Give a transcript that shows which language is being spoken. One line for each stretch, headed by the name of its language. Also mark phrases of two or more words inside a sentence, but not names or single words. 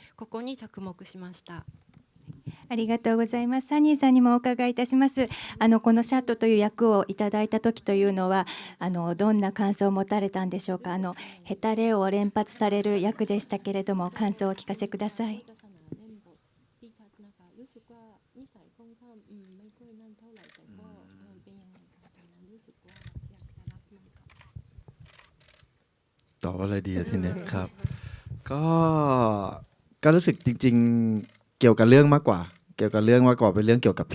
Japanese: ここに着目しました。ありがとうございます。サニーさんにもお伺いいたします。このシャットという役をいただいた時というのはどんな感想を持たれたんでしょうか。ヘタレを連発される役でしたけれども、感想をお聞かせください。
Thai: ตอบอะไรดีทีนี้ครับก็รู้สึกจริงๆเกี่ยวกับเรื่องมากกว่าเป็นเรื่องเกี่ยวกับพี่